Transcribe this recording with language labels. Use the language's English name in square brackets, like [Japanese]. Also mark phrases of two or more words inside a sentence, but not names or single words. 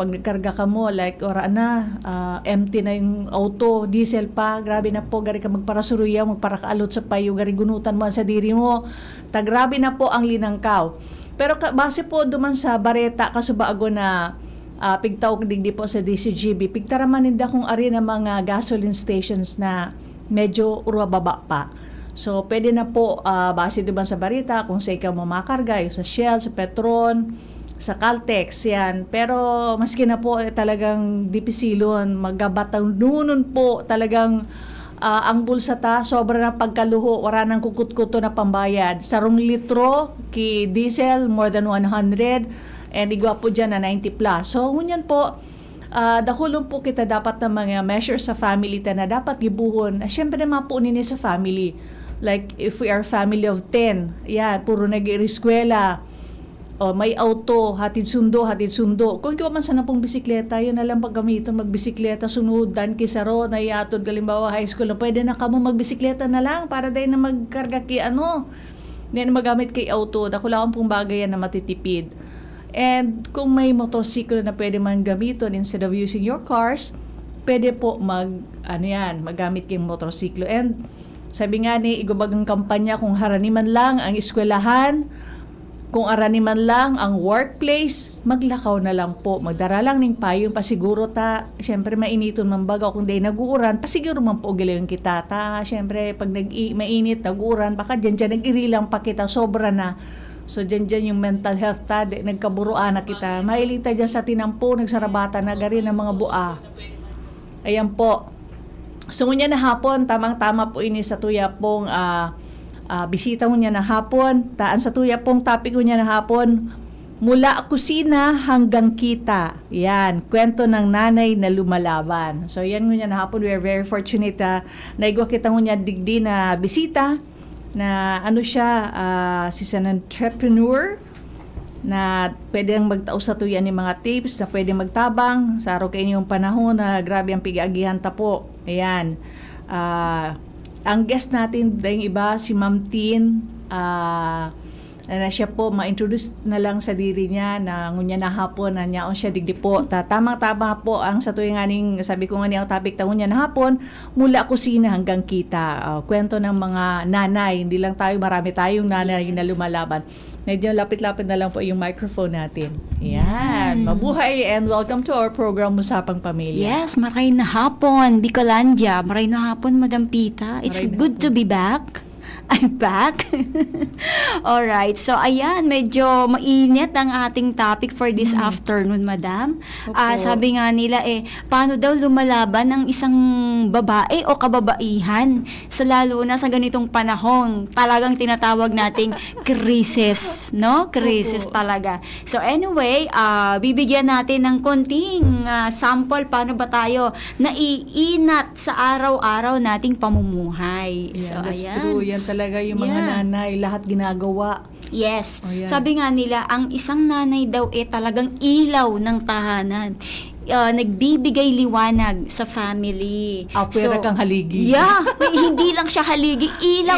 [Bikol] Pag nagkarga ka mo, like, empty na yung auto, diesel pa, grabe na po, gari ka magparasuruya, magparakaalot sa payo, gari gunutan mo sa diri mo, grabe na po ang linangkaw. Pero base po duman sa bareta, kasubaago na pigtaw digdi po sa DCGB, pigtaraman nila kung ari na mga gasoline stations na medyo urwababa pa. So, pwede na po, base duman sa bareta, kung sa ikaw mamakarga, yung sa Shell, sa Petron, sa Caltex, yan. Pero maski na po talagang dipisilon, maggabatang nunon po talagang ang bulsa ta, sobra na pagkaluho, wala nang kukut-kuto na pambayad. Sa 2 litro, ki diesel, [English] more than 100, and igwa po dyan na 90 plus. [Bikol] So, ngunyan po, dakulong po kita dapat na mga measures sa family ta na dapat gibuhon. Siyempre naman po nini sa family. [English] Like, if we are family of 10, [Bikol] yan, puro nag-iriskwela, may auto, hatid sundo. Kung ikaw man sana pong bisikleta, yun na lang paggamiton, magbisikleta, sunudan, kisaro, na iatod, galimbawa [English] high school, [Bikol] pwede na kamo magbisikleta na lang para dahil na magkarga ki hindi na magamit kay auto, dakulakan pong bagay yan na matitipid. And kung may motorsiklo na pwede man gamiton [English] instead of using your cars, [Bikol] pwede po magamit kayong motorsiklo. And sabi nga ni, igubagang kampanya kung haraniman lang ang eskwelahan, kung araniman lang ang workplace, maglakaw na lang po. Magdara lang ning payong pasiguro ta. Siyempre mainiton man baga kung day nag-uuran, pasiguro man po giliyon kita ta. Siyempre pag mainit, nag-uuran, baka dyan nag-irilang pa kita, sobra na. So dyan yung [English] mental health [Bikol] ta, nagkaburuan na kita. Mailing ta dyan sa tinampo, nagsarabata na gari ng mga bua. Ayan po. So ngunya na hapon, tamang-tama po ini sa tuya pong bisita mo niya na hapon, taan sa tuya pong topic ko niya na hapon, [Filipino] mula kusina hanggang kita. Yan, kwento ng nanay na lumalaban. [Bikol] So yan niya na hapon, [English] we are very fortunate [Bikol] na igwa kita niya digdi na bisita, na siya an entrepreneur, na pwedeng magtao sa tuya ni mga tips, na pwede magtabang, sa araw kayo yung panahon na grabe ang pig-agihan ta po. Ayan, ang guest natin dahil iba, si Ma'am Tin, na siya po ma-introduce na lang sa diri niya na ngunya na hapon na niya siya digdi po. Tamang-tama po ang sa tuwing aning, sabi ko nga niya ang topic ngunya na hapon, [Filipino] mula kusina hanggang kita. Kwento ng mga nanay, hindi lang tayo, marami tayong nanay na lumalaban. Medyo lapit-lapit na lang po yung microphone natin. [English] Yan. Mabuhay and welcome to our program Usapang Pamilya. [Bikol] Yes, maray na hapon, Bicolandia. Maray na hapon, Madam Pita. [English] It's [Bikol] Maray na [English] good [Bikol] hapon. [English] to be back. I'm back. Alright, so [Filipino] ayan, medyo mainit ang ating [English] topic for this afternoon, Madam. [Filipino] Opo. Sabi nga nila paano daw lumalaban ng isang babae o kababaihan sa lalo na sa ganitong panahon, talagang tinatawag nating krisis, no? Krisis Opo. talaga. So anyway, bibigyan natin ng konting sample paano ba tayo naiinat sa araw-araw nating pamumuhay. [English] Yeah, So that's [Filipino] ayan. true. Yan talaga yung mga [English] Yeah. [Filipino] nanay, lahat ginagawa. [English] Yes. [Filipino] Oh, yan. Sabi nga nila, ang isang nanay daw talagang ilaw ng tahanan. Nagbibigay liwanag sa family. [Bikol] Pwera kang haligi. [English] Yeah. [Filipino] Hindi lang siya haligi, ilaw.